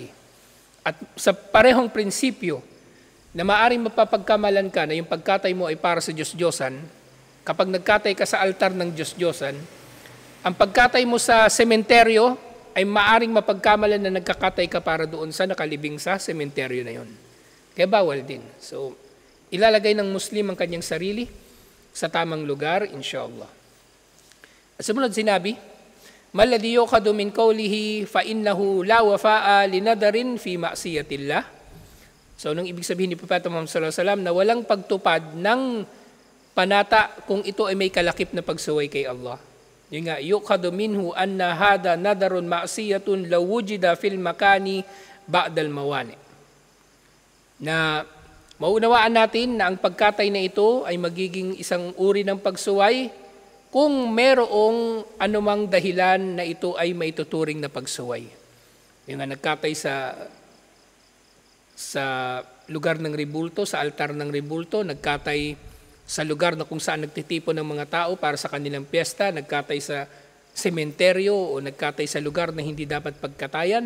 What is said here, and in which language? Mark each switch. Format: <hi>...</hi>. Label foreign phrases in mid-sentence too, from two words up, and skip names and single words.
<tl>At sa parehong prinsipyo, na maaring mapapagkamalan ka na yung pagkatay mo ay para sa Diyos-Diyosan, kapag nagkatay ka sa altar ng Diyos-Diyosan, ang pagkatay mo sa sementeryo ay maaring mapagkamalan na nagkakatay ka para doon sa nakalibing sa sementeryo na yun. Kaya bawal din. So, ilalagay ng Muslim ang kanyang sarili sa tamang lugar, inshallah. At sumunod sinabi,</tl> <ar>ما الذي يقاد من قوله فإنه لا وفاء لنذر في معصية الله.</ar> <tl>So, anong ibig sabihin ni Propeta Muhammad</tl> <ar>صلى الله عليه وسلم</ar> <tl>na walang pagtupad ng panata kung ito ay may kalakip na pagsuway kay Allah. Yung nga,</tl> <ar>يقاد منه أن هذا نذر معصية لو وجد في المكان بعض الموانع.</ar> <tl>Na maunawaan natin na ang pagkatay na ito ay magiging isang uri ng pagsuway kung merong anumang dahilan na ito ay maituturing na pagsuway. Yung nga nagkatay sa lugar ng rebulto, sa altar ng rebulto, nagkatay sa lugar na kung saan nagtitipon ng mga tao para sa kanilang piyesta, nagkatay sa sementeryo o nagkatay sa lugar na hindi dapat pagkatayan.</tl>